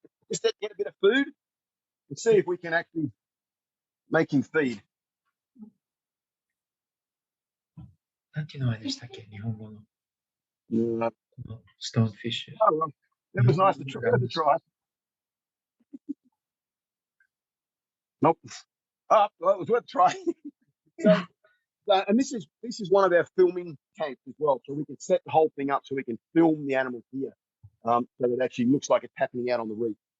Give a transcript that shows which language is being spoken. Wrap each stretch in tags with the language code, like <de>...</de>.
<en>Just get a bit of food and see if we can actually make him feed.</en> <ja>なんていう名前でしたっけ、日本語の。</ja> <en>Yeah.</en> <ja>このストーンフィッシュ。</ja> <en>Oh, well, that was nice to try. Nope. Oh, well, it was worth trying. And this is one of our filming tanks as well, so we can set the whole thing up so we can film the animals here, so it actually looks like it's happening out on the reef.</en>